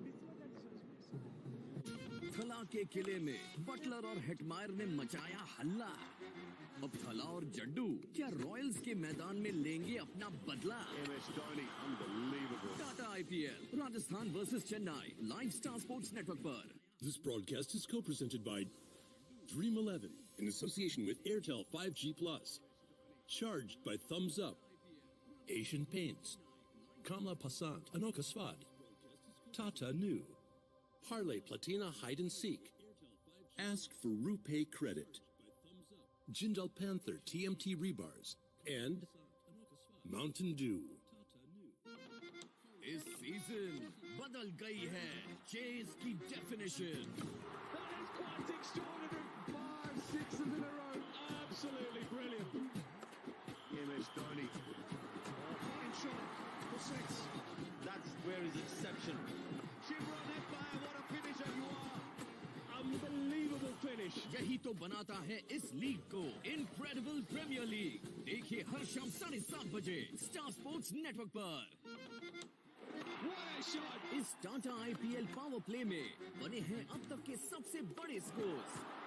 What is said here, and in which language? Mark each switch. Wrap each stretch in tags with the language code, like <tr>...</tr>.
<hi>थला के किले में बटलर और हेटमायर ने मचाया हल्ला। अब थला और जड्डू क्या रॉयल्स के मैदान में लेंगे अपना बदला? Tata IPL, Rajasthan versus Chennai, live star sports network पर।</hi> <en>This broadcast is co-presented by Dream 11 in association with Airtel 5G Plus. Charged by Thumbs Up, Asian Paints, Kamla Passant, Anoka Svad, Tata New, Parlay Platina Hide and Seek, Ask for RuPay Credit, Jindal Panther TMT Rebars, and Mountain Dew.</en> <hi>इस season बदल गई है chess की definition.</hi> <en>That is quite extraordinary. 5 6s in a row. Absolutely brilliant. MS Dhoni. Fine shot for 6. That's where his exception. Shimron Empire, what a finisher you are. Unbelievable finish.</en> <hi>यही तो बनाता है इस league को incredible premier league. देखिए हर शाम 7:30 बजे star sports network पर।</hi> <en>What a shot!</en> <hi>इस टाटा IPL पावर प्ले में बने हैं अब तक के सबसे बड़े स्कोर्स।</hi>